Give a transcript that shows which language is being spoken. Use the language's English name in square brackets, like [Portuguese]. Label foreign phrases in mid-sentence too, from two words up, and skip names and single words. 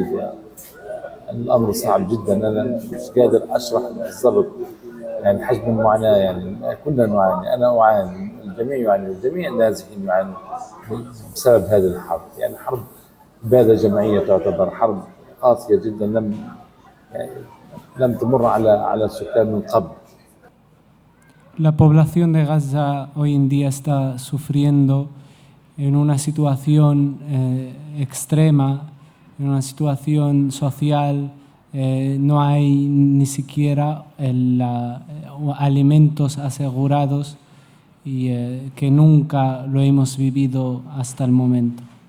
[Arabic] يعني الأمر صعب جدا، أنا مش قادر أشرح بالضبط يعني حجم المعاناة. يعني كلنا نعاني، أنا أعاني، الجميع يعاني، جميع النازحين يعانوا بسبب هذه الحرب. يعني حرب إبادة جماعية، تعتبر حرب قاسية جدا لم تمر على السكان من قبل. [Spanish] La población de Gaza hoy en día está sufriendo en una situación extrema, en una situación social. No hay ni siquiera alimentos asegurados y que nunca lo hemos vivido hasta el momento.